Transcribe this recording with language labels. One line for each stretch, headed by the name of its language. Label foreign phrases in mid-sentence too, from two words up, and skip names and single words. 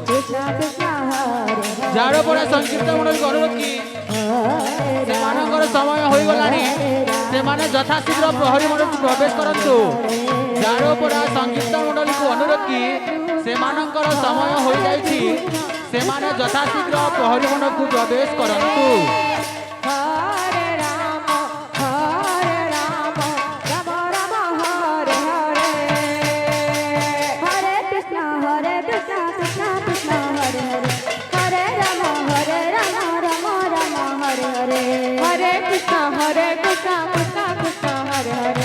Odia: ଝାଡ଼ପଡ଼ା ସଂକୀର୍ତ୍ତନ ମଣ୍ଡଳୀକୁ ଅନୁରୋଧ କି ସେମାନଙ୍କର ସମୟ ହୋଇଗଲାଣି, ସେମାନେ ଯଥାଶୀଘ୍ର ପ୍ରହରୀ ମଣ୍ଡପକୁ ପ୍ରବେଶ କରନ୍ତୁ। ଝାଡ଼ପଡ଼ା ସଂକୀର୍ତ୍ତନ ମଣ୍ଡଳୀକୁ ଅନୁରୋଧ କି ସେମାନଙ୍କର ସମୟ ହୋଇଯାଇଛି, ସେମାନେ ଯଥାଶୀଘ୍ର ପ୍ରହରୀ ମଣ୍ଡପକୁ ପ୍ରବେଶ କରନ୍ତୁ।
Sanskrit: Hare Rama, Hare Rama, Rama Rama, Hare Hare, Hare Krishna, Krishna Krishna, Hare Hare, Hare Rama, Rama Rama, Hare Hare, Hare Krishna, Krishna Krishna, Hare Hare,